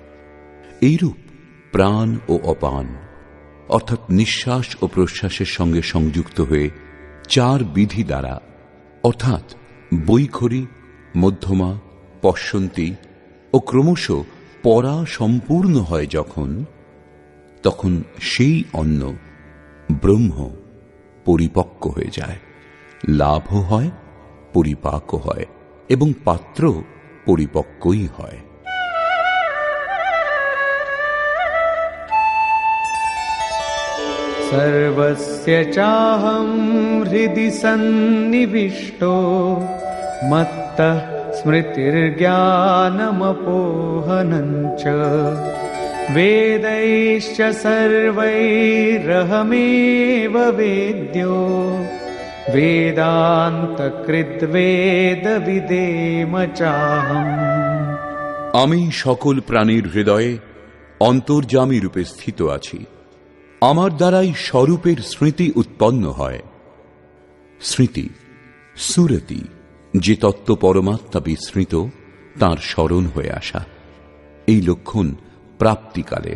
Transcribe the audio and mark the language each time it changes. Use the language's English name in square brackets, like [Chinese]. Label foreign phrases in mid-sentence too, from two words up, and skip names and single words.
[Bangla] এইরূপ প্রাণ ও অপান অর্থাৎ নিঃশ্বাস ও প্রশ্বাসের সঙ্গে সংযুক্ত হয়ে 4 বিধি দ্বারা অর্থাৎ বৈখরী, মধ্যমা, পশ্যন্তী ও ক্রমশ পরা সম্পূর্ণ হয় যখন, তখন সেই অন্ন ব্রহ্ম পরিপক্ক হয়ে যায়, লাভও হয়, পরিপাকও হয় এবং পাত্র পরিপক্কই হয়। [Sanskrit] सर्वस्य चाहं हृदि सन्निविष्टो मत्तः स्मृतिर्ज्ञानमपोहनं च वेदैश्च सर्वैरहमेव वेद्यो वेदान्तकृद्वेदविदेम चाहम्। [Bangla] আমি সকল প্রাণীর হৃদয়ে অন্তর্যামী রূপে স্থিত আছি। আমার দ্বারাই স্বরূপের স্মৃতি উৎপন্ন হয়। স্মৃতি সুরতি, যে তত্ত্ব পরমাত্মা বিস্মৃত তাঁর স্মরণ হয়ে আসা, এই লক্ষণ প্রাপ্তিকালের।